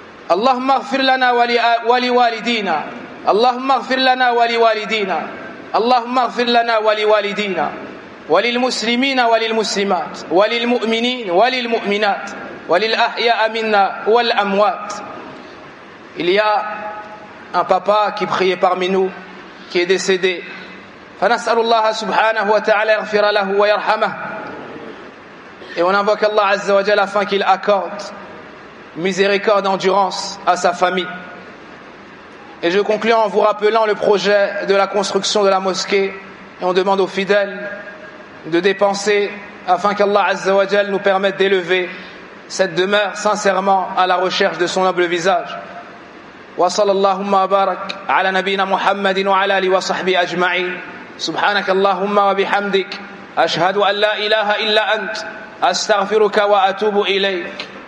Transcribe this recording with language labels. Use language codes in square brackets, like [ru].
[ar] اللهم اغفر لنا ولوالدينا اللهم اغفر لنا ولوالدينا اللهم اغفر لنا ولوالدينا وللمسلمين وللمسلمات وللمؤمنين وللمؤمنات وللأحياء منا والأموات [fr] Il y a un papa qui priait parmi nous, qui est décédé. [ar] فنسأل الله سبحانه وتعالى يغفر له ويرحمه. [fr] Et on invoque Allah Azza wa Jalla afin qu'il accorde miséricorde, endurance à sa famille. Et je conclue en vous rappelant le projet de la construction de la mosquée. Et on demande aux fidèles de dépenser afin qu'Allah Azza wa Jalla nous permette d'élever cette demeure sincèrement à la recherche de son noble visage. [ar] وصلى اللهم بارك على نبينا محمد وعلى آله وصحبه أجمعين. سبحانك اللهم وبحمدك أشهد أن لا إله إلا أنت أستغفرك وأتوب إليك